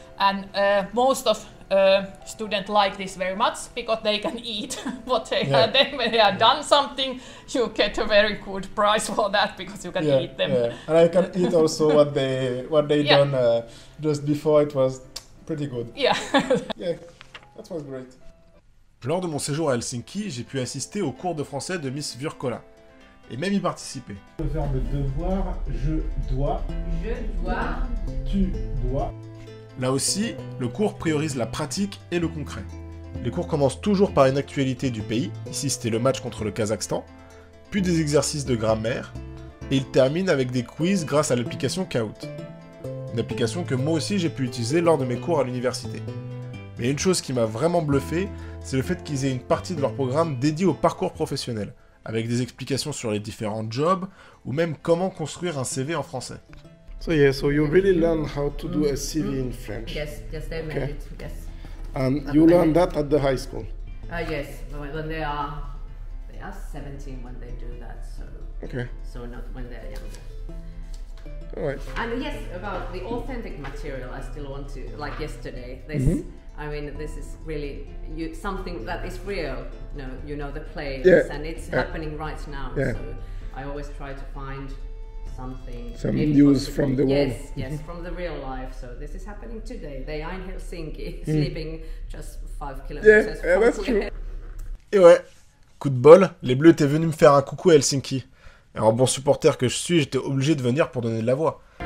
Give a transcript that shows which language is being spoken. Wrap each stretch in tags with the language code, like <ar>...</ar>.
<en>And most of students like this very much because they can eat what they have. Then when they are done something, you get a very good price for that because you can eat them. Yeah. And I can eat also what they done just before. It was pretty good. Yeah. Yeah, that was great.</en> <fr>Lors de mon séjour à Helsinki, j'ai pu assister aux cours de français de Miss Virkola et même y participer. Le verbe devoir, je dois. Je dois. Tu dois. Là aussi, le cours priorise la pratique et le concret. Les cours commencent toujours par une actualité du pays, ici c'était le match contre le Kazakhstan, puis des exercices de grammaire, et ils terminent avec des quiz grâce à l'application Kahoot. Une application que moi aussi j'ai pu utiliser lors de mes cours à l'université. Mais une chose qui m'a vraiment bluffé, c'est le fait qu'ils aient une partie de leur programme dédiée au parcours professionnel, avec des explications sur les différents jobs, ou même comment construire un CV en français.</fr> <en>So you really learn how to do a CV in French. Yes, they made it. Yes. And you learn that at the high school. Yes, when they are 17 when they do that. So okay. So not when they are younger.</en> <fr>Ouais.</fr> <en>And yes, about the authentic material, I still want to, like yesterday, this, I mean, this is really something that is real, you know the place, and it's happening right now, so I always try to find something. Some news from the world. Yes, from the real life, so this is happening today. They are in Helsinki, sleeping just 5 kilometers from that's here. true.</en> <fr>Et ouais, coup de bol, les Bleus étaient venus me faire un coucou à Helsinki. Et en bon supporter que je suis, j'étais obligé de venir pour donner de la voix.</fr>